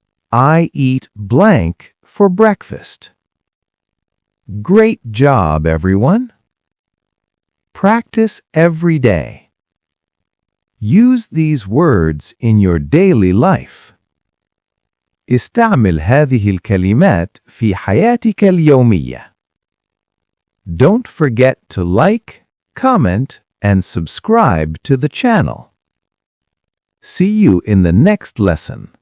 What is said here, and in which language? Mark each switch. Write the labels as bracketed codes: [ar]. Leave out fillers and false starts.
[en] I eat blank for breakfast. Great job, everyone. Practice every day. Use these words in your daily life. [ar] استعمل هذه الكلمات في حياتك اليومية. [en] Don't forget to like, comment, and subscribe to the channel. See you in the next lesson.